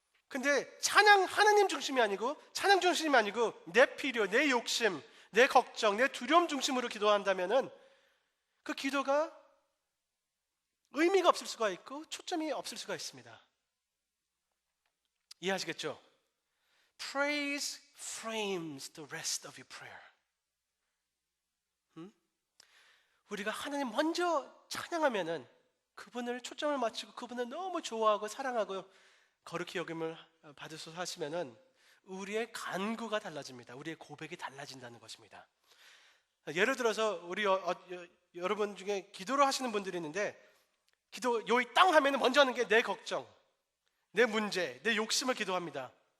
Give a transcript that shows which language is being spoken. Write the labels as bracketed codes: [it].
[ko] 근데 찬양 하나님 중심이 아니고, 찬양 중심이 아니고 내 필요, 내 욕심, 내 걱정, 내 두려움 중심으로 기도한다면은 그 기도가 의미가 없을 수가 있고 초점이 없을 수가 있습니다. 이해하시겠죠? [en] Praise frames the rest of your prayer. [ko] 우리가 하나님 먼저 찬양하면은, 그분을 초점을 맞추고 그분을 너무 좋아하고 사랑하고 거룩히 여김을 받으셔서 하시면은 우리의 간구가 달라집니다. 우리의 고백이 달라진다는 것입니다. 예를 들어서 우리 여러분 중에 기도를 하시는 분들이 있는데, 기도 요이 땅 하면은 먼저 하는 게 내 걱정, 내 문제, 내 욕심을 기도합니다.